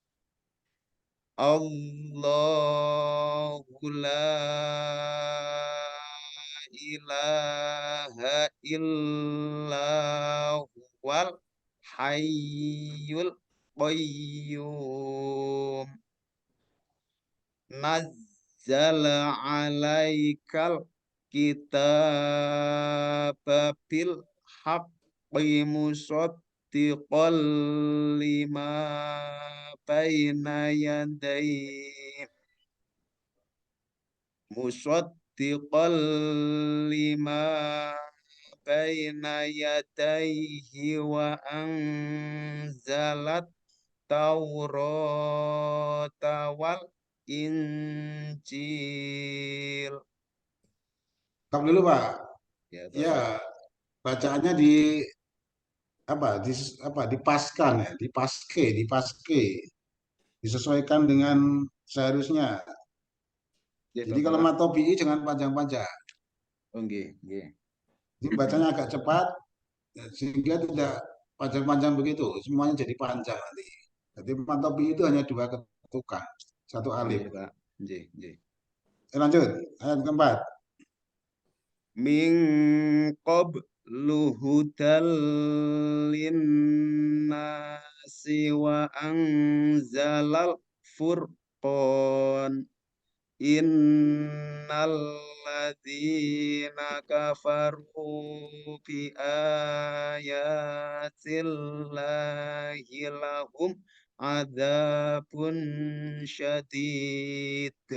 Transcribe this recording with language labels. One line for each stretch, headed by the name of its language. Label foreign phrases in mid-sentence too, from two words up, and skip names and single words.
Arabic: الله لا إله إلا هو الحي القيوم. نزل عليك الكتاب بالحق مصدقا لما بين يديه مصدقا لما بين يديه وأنزل التوراة والإنجيل.
Indonesian: Stop dulu, Pak. Ya, Ya, Bapak. bacaannya di apa dipaskan ya, dipaske, disesuaikan dengan seharusnya. Ya, Jadi kalau Bapak. matobi'i jangan panjang-panjang.
Javanese: Oh, nggih, nggih.
Indonesian: Jadi bacanya agak cepat ya, sehingga tidak panjang-panjang begitu. Semuanya jadi panjang nanti. Jadi matobi'i itu hanya dua ketukan, satu alif.
Javanese: Nggih, Pak. Nggih, nggih.
Indonesian: Lanjut, ayat keempat.
Arabic: من قبل هدى للناس وأنزل الفرقان. إن الذين كفروا بآيات الله لهم عذاب شديد.